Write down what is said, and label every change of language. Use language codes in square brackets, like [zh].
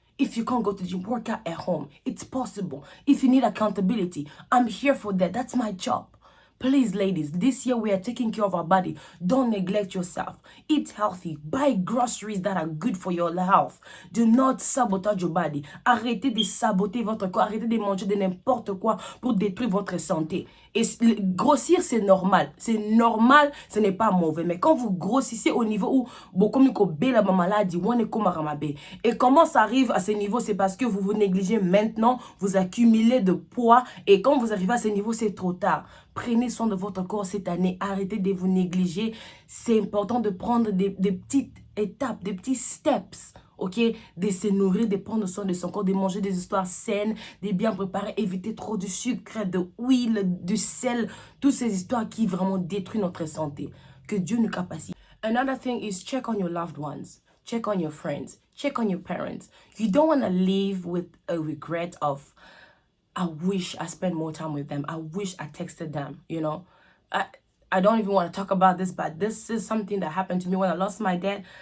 [en] If you can't go to the gym, work out at home. It's possible. If you need accountability, I'm here for that. That's my job. Please, ladies, this year we are taking care of our body. Don't neglect yourself. Eat healthy. Buy groceries that are good for your health. Do not sabotage your body. [fr] Arrêtez de saboter votre corps. Arrêtez de manger de n'importe quoi pour détruire votre santé. Et grossir, c'est normal. C'est normal, ce n'est pas mauvais. Mais quand vous grossissez au niveau où beaucoup de la maladie, et comment ça arrive à ce niveau, c'est parce que vous vous négligez maintenant, vous accumulez de poids, et quand vous arrivez à ce niveau, c'est trop tard. Prenez soin de votre corps cette année. Arrêtez de vous négliger. C'est important de prendre des petites étapes, des petits steps. Ok, de se nourrir, de prendre soin de son corps, de manger des histoires saines, de bien préparer, éviter trop de sucre, de huile, du sel, toutes ces histoires qui vraiment détruisent notre santé. Que Dieu nous capacite. [en] Another thing is check on your loved ones. Check on your friends. Check on your parents. You don't want to live with a regret of, I wish I spent more time with them. I wish I texted them, you know. I don't even want to talk about this, but this is something that happened to me when I lost my dad.